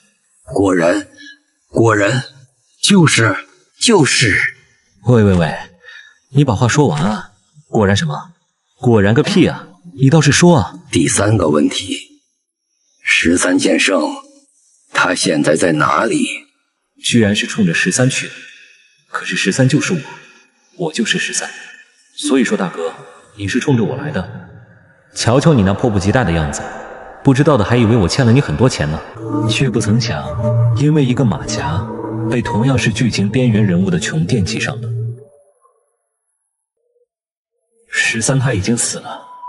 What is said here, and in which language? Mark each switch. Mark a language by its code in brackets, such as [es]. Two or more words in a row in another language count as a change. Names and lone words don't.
[zh] 果然，就是。喂，你把話說完啊！果然什麼？果然個屁啊！你倒是說啊！第3個問題，13劍聖，他現在在哪裡？居然是衝着13去的。可是13就是我就是13。所以說大哥，你是衝着我來的。瞧瞧你那迫不及待的樣子，不知道的還以為我欠了你很多錢呢，卻不曾想，因為一個馬甲，被同樣是劇情邊緣人物的瓊惦記上了。13他已經死了。